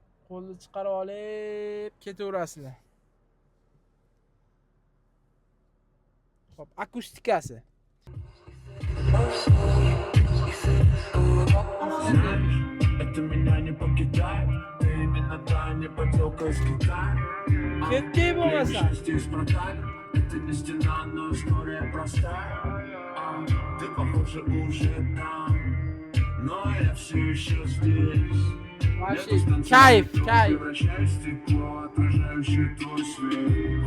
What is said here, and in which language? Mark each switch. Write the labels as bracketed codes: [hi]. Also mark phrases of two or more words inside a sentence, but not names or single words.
[uz] Qo'lni chiqarib olib ketaverasizlar. Xo'p, akustikasi. [ru] Это меня не покидает. Ты именно та не поделка из Китая. [uz] Ketdi bo'lmasa. [ru] Счастье исправляет. Это не стена, но история простая. Ты, похоже, уже там. Но я все еще здесь. Вообще, кайф. Превращаюсь в стекло, отражающее твой свет.